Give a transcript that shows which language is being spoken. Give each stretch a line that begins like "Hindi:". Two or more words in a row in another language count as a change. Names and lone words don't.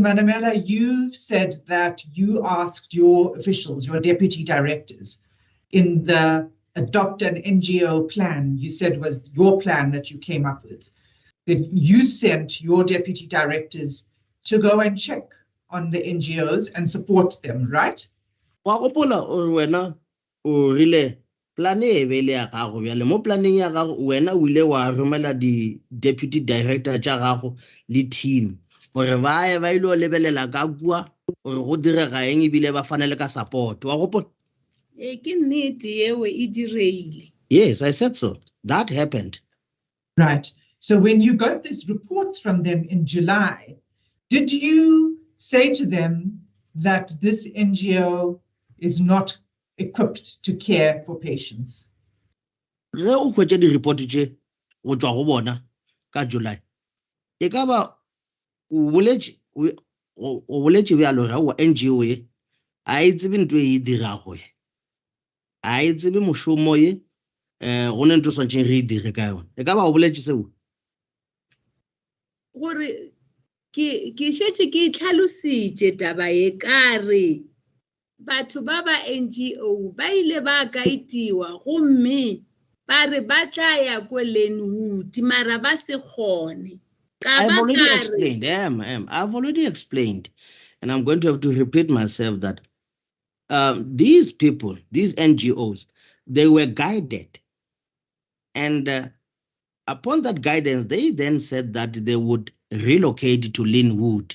English: Manamela, you've said that you asked your officials, your deputy directors, in the adopt an NGO plan, you said was your plan that you came up with, that you sent your deputy directors to go and check on the NGOs and support them, right?
Northern Sotho: Plan e be le ya gago bjale mo planning ya gago wena o ile wa romela di
English: deputy director
Northern Sotho: tša gago le team gore ba ye ba ile o lebelela ka kua gore go direga eng ebile ba fana le ka support wa gopola ke nnete yeo e direile.
English: Yes, I said so. That happened. Right. So when you got these reports from them in July, did you say to them that this NGO is not equipped to care for patients?
Northern Sotho: Ge o hwetša di-report tše go tšwa go bona ka July e ka ba o boletše bjalo ra wa NGO ye a e tsebe ntho e dirago ye a e tsebe mošomo ye go ne ntho swantšeng re e dire ka yone e ka ba o boletše seo gore ke šetše ke tlhalositše taba ye ka re batho ba NGO ba ile ba ka itiwa gomme ba re ba tla ya ko Lenwood mara ba se kgone.
English: I've already explained, and I'm going to have to repeat myself that these people, these NGOs, they were guided, and upon that guidance, they then said that they would relocate to Linwood.